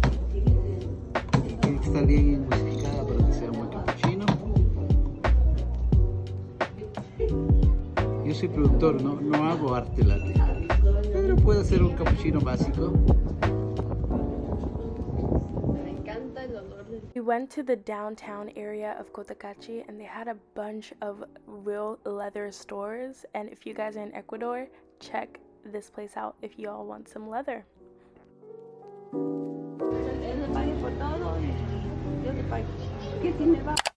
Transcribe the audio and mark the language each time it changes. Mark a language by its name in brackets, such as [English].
[Spanish] Tiene que estar bien emulsificada para que sea un buen cappuccino. Yo soy productor, no hago arte latte, pero puedo hacer un cappuccino básico. [English] We went to the downtown area of Cotacachi and they had a bunch of real leather stores, and if you guys are in Ecuador, check this place out if you all want some leather. [Spanish] Él le pague por todo y yo le pago. Que si me va